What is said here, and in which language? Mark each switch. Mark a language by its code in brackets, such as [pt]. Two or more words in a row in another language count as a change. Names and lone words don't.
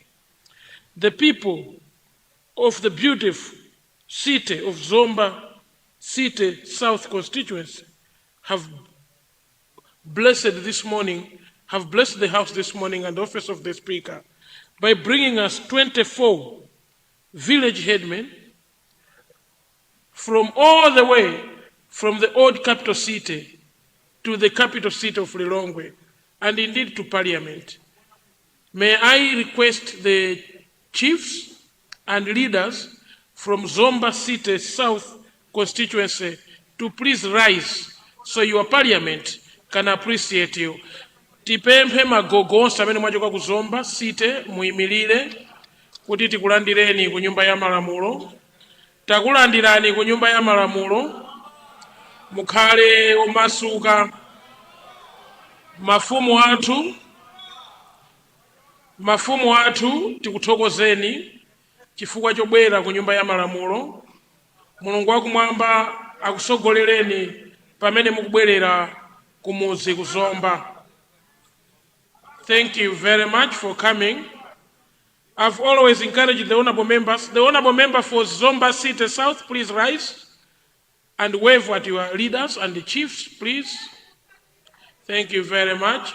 [en] The people of the beautiful city of Zomba City South constituency have blessed the House this morning and the office of the Speaker by bringing us 24 village headmen from all the way from the old capital city to the capital city of Lilongwe and indeed to Parliament. May I request the chiefs and leaders from Zomba City South constituency to please rise so your Parliament can appreciate you. [ny] Tipempe magogo onse amene mwachoka ku Zomba City muyimirire kuti tikulandireni ku nyumba ya malamulo. Takulandirani ku nyumba ya malamulo, mukhale omasuka. Mafumu athu tikuthokozeni chifukwa chobwera ku nyumba ya malamulo. Mulungu wakumwamba akusogolereni pamene mukubwerera ku muzi ku Zomba. [en] Thank you very much for coming. I've always encouraged the honorable members. The honorable member for Zomba City South, please rise and wave at your leaders and the chiefs, please. Thank you very much.